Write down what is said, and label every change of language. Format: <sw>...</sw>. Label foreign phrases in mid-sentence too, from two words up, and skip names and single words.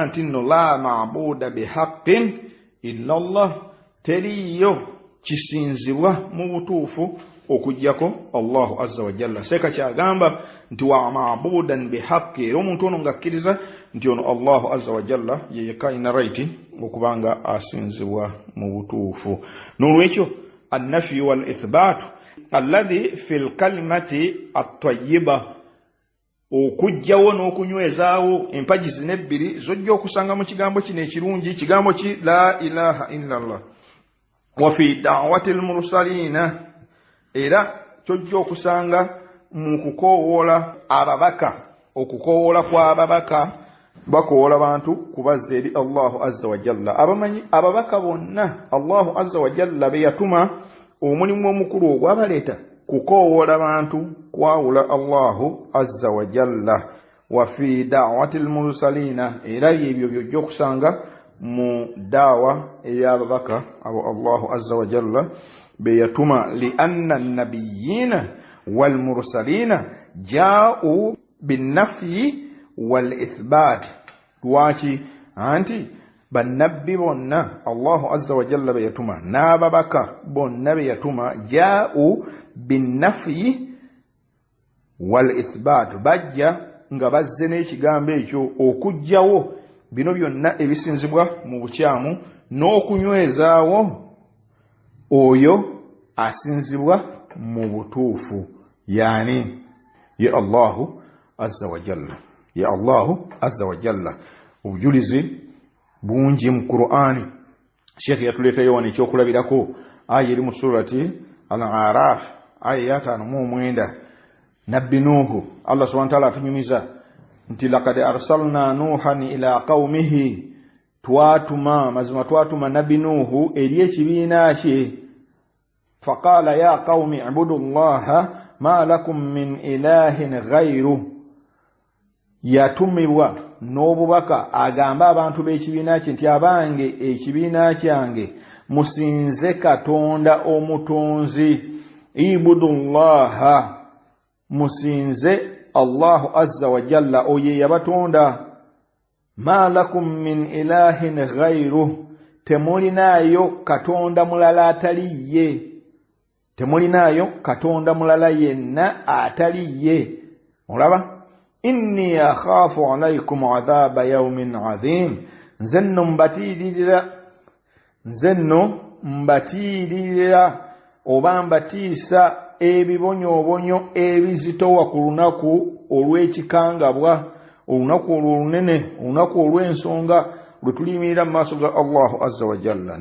<lg>nti nno</lg> <ar>لا معبود بحق إلا الله</ar> <lg>teriyo kisinzibwa mu butuufu okujjako</lg> <ar>الله عز وجل</ar> <lg>seka kyagamba nti</lg> <ar>ومعبودا بحق</ar> <lg>era omuntu ono ngakkiriza nti ono</lg> <ar>الله عز وجل</ar> <lg>ye yekka alina right okubanga asinzibwa mu butuufu n'olwekyo</lg> <ar>النفي والإثبات الذي في الكلمة الطيبة</ar> <lg>okujjawo n'okunywezaawo empagi zino ebbiri zojja okusanga mu kigambo kino ekirungi kigambo ki</lg> <ar>لا إله إلا الله وفي دعوة المرسلين</ar> <lg>era kyojja okusanga mu kukoowoola ababaka okukoowoola kw'ababaka bakoola bantu kubazza eri</lg> <ar>الله عز وجل</ar> <lg>abamanyi ababaka bonna</lg> <ar>الله عز وجل</ar> <lg>be yatuma omulimu omukulu ogwabaleeta kukoowoola bantu kwawula</lg> <ar>الله عز وجل وفي دعوة المرسلين</ar> <lg>era ebyo byojja okusanga mu daawa ey'ababaka abo</lg> <ar>الله عز وجل</ar> <lg>be yatuma</lg> <ar>لأن النبيين والمرسلين جاؤوا بالنفي والإثبات</ar> <lg>lwaki anti bannabbi bonna</lg> <ar>الله عز وجل</ar> <lg>be yatuma n'ababaka bonna be yatuma</lg> <ar>جاؤوا بالنفي والإثبات</ar> <lg>bajja nga bazze n'ekigambo ekyo okujjawo bino byonna ebisinzibwa mu bukyamu n'okunywezaawo oyo asinzibwa mu butuufu, yani ye</lg> <ar>الله عز وجل,</ar> <lg>ye</lg> <ar>الله عز وجل.</ar> <lg>Obujulizi bungi mu Qur'ani. Sheikh yatuleetayo wano ekyokulabirako aya eri mu surati Al-Araf aya ya 5 Nabbi Nuhu, Allah</lg> <ar>سبحانه وتعالى</ar> <lg>atunyumiza nti</lg> <ar>لقد أرسلنا نوحا إلى قومه,</ar> <lg>mazima twatuma Nabbi Nuhu eri ekibiina kye.</lg> <ar>فقال يا قوم اعبدوا الله ما لكم من إله غيره.</ar> <lg>Yatumibwa n'obubaka agamba abantu b'ekibiina kye nti abange ekibiina kyange musinze Katonda omutonzi,</lg> <ar>اعبدوا الله,</ar> <lg>musinze</lg> <ar>الله عز وجل</ar> <lg>oye yabatonda.</lg> <ar>ما لكم من إله غيره,</ar> <lg>temulinayo katonda mulala ataliye, temulinayo katonda mulala yenna ataliye. Olaba,</lg> <ar>إني أخاف عليكم عذاب يوم عظيم,</ar> <lg>nzenno mbatirira oba mbatiisa ebibonyoobonyo ebizitowa ku lunaku olw'ekikangabwa, olunaku olunene, olunaku olw'ensonga lwe tuliyimirira mu maaso ga</lg> <ar>الله عز وجل.</ar>